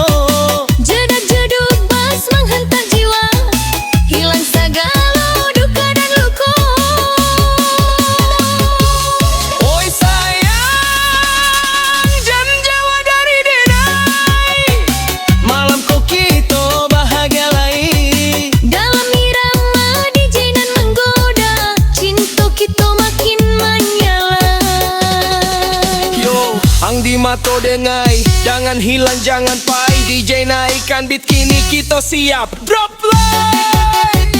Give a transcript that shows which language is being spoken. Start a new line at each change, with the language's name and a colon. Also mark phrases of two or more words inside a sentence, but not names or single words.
Indonesian: Jedak jeduk bas menghentak jiwa, hilang segala duka dan luka. Oi sayang, jangan jauh dari denai, malam ko kita bahagia lagi. Dalam irama dijinan menggoda, cinta kita makin menyala.
Minangkabau: Yo, ang di mato dengai, jangan hilang jangan pai.
Indonesian: DJ naikkan beat kini kita siap
English: drop play.